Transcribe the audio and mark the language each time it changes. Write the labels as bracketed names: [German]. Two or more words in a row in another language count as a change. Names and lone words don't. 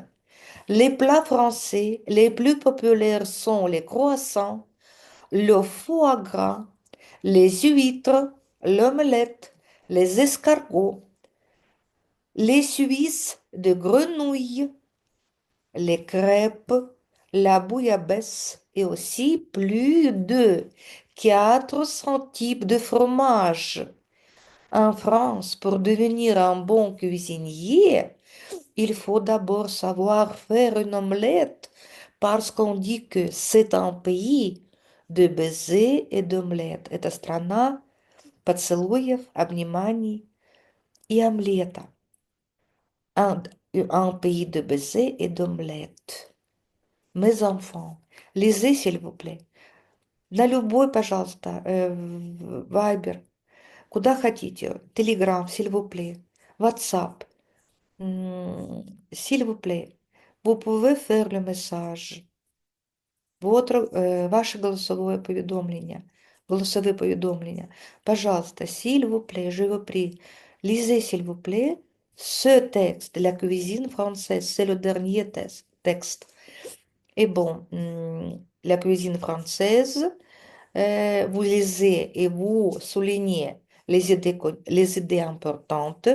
[French] Les plats français les plus populaires sont les croissants, le foie gras, les huîtres, l'omelette, les escargots, les Suisses de grenouille, les crêpes, la bouillabaisse et aussi plus de 400 types de fromages. En France, pour devenir un bon cuisinier, il faut d'abord savoir faire une omelette parce qu'on dit que c'est un pays de baisers et d'omelettes. [Russian] Это страна поцелуев, обниманий и омлета. [French] Un, un pays de baisers et d'omelettes. Mes enfants, lisez s'il vous plaît. [Russian] На любой, пожалуйста, Вайбер, куда хотите, Телеграм, [French] s'il vous plaît, WhatsApp, s'il vous plaît, vous pouvez faire le message, [Ukrainian] ваше голосовые повідомлення. [Russian] Пожалуйста, [French] s'il vous plaît, je vous prie, lisez s'il vous plaît ce texte de la cuisine française, c'est le dernier texte. Et bon, la cuisine française, vous lisez et vous soulignez les idées importantes.